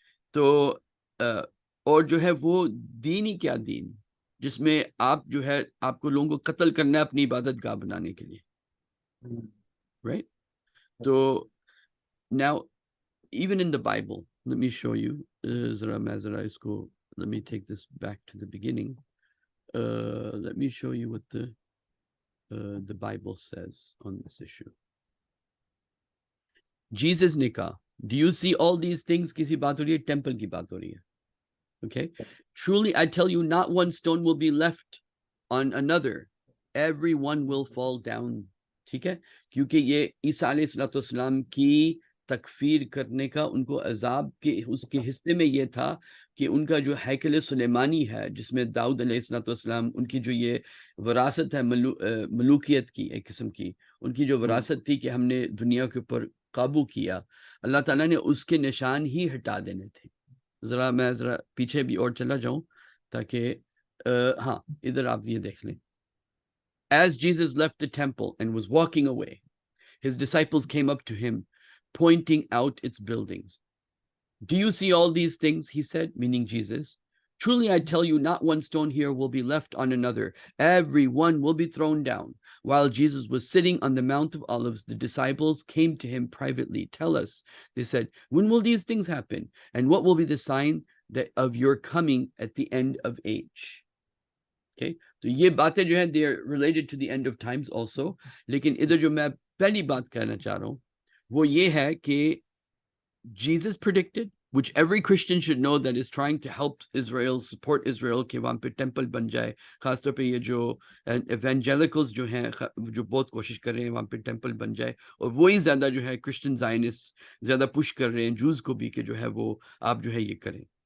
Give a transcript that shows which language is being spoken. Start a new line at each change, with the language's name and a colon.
Urdu: تو اور جو ہے وہ دین ہی کیا دین جس میں آپ جو ہے آپ کو لوگوں کو قتل کرنا ہے اپنی عبادت گاہ بنانے کے لیے, right?
English: تو now even in the Bible, let me show you,
Urdu: ذرا اس کو
English: let me take this back to the beginning. Let me show you what the Bible says on this issue.
Urdu: Jesus نے کہا,
English: do you see all these things,
Urdu: کسی بات ہو رہی ہے, temple کی بات ہو رہی ہے.
English: Okay, truly I tell you, not one stone will be left on another, every one will fall down.
Urdu: ٹھیک ہے, کیونکہ یہ عیسیٰ علیہ السلام کی تکفیر کرنے کا ان کو عذاب کے اس کے حصے میں یہ تھا کہ ان کا جو ہیکل سلیمانی ہے جس میں داؤد علیہ السلام ان کی جو یہ وراثت ہے ملوکیت کی ایک قسم کی, ان کی جو وراثت تھی کہ ہم نے دنیا کے اوپر قابو کیا, اللہ تعالیٰ نے اس کے نشان ہی ہٹا دینے تھے. میں ذرا پیچھے بھی اور چلا جاؤں تاکہ ہاں ادھر آپ یہ دیکھ لیں.
English: As Jesus left the temple and was walking away, his disciples came up to him, pointing out its buildings. Do you see all these things? He said, meaning Jesus. Truly I tell you, not one stone here will be left on another. Every one will be thrown down. While Jesus was sitting on the Mount of Olives, the disciples came to him privately. Tell us, they said, when will these things happen? And what will be the sign of your coming at the end of age? Okay,
Urdu: تو یہ باتیں جو ہیں
English: they are related to the end of times also.
Urdu: لیکن ادھر جو میں پہلی بات کہنا چاہ رہا ہوں وہ یہ ہے کہ
English: Jesus predicted, which every Christian should know that is trying to help Israel, support Israel,
Urdu: کہ وہاں پہ ٹیمپل بن جائے. خاص طور پہ یہ جو ایونجیلکلز جو ہیں جو بہت کوشش کر رہے ہیں وہاں پہ ٹیمپل بن جائے, اور وہی زیادہ جو ہے کرسچن زائنسٹ زیادہ پش کر رہے ہیں جوز کو بھی کہ جو ہے وہ آپ جو ہے یہ کریں.